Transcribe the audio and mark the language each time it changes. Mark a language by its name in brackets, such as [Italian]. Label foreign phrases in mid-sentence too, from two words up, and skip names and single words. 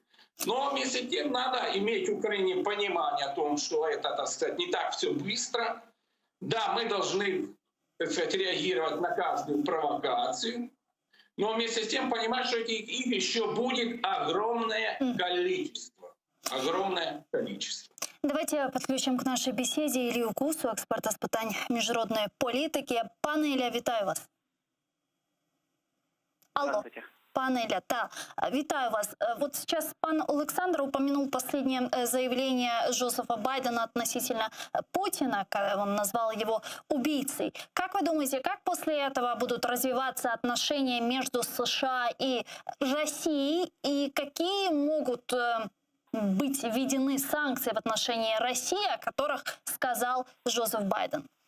[Russian] Но вместе с тем надо иметь в Украине понимание о том, что это, так сказать, не так все быстро. Да, мы должны, так сказать, реагировать на каждую провокацию, но вместе с тем понимать, что этих игр еще будет огромное количество. Огромное количество. Давайте подключим к нашей беседе Ілію Кусу, [Ukrainian] експерта з питань міжнародної політики. Пане Ілля, вітаю вас. Алло. Пане Ілля, да, витаю вас. [Russian] Вот сейчас пан Александр упомянул последнее заявление Джозефа Байдена относительно Путина, когда он назвал его убийцей. Как вы думаете, как после этого будут развиваться отношения между США и Россией, и какие могут быть введены санкции в отношении России, о которых сказал Джозеф Байден?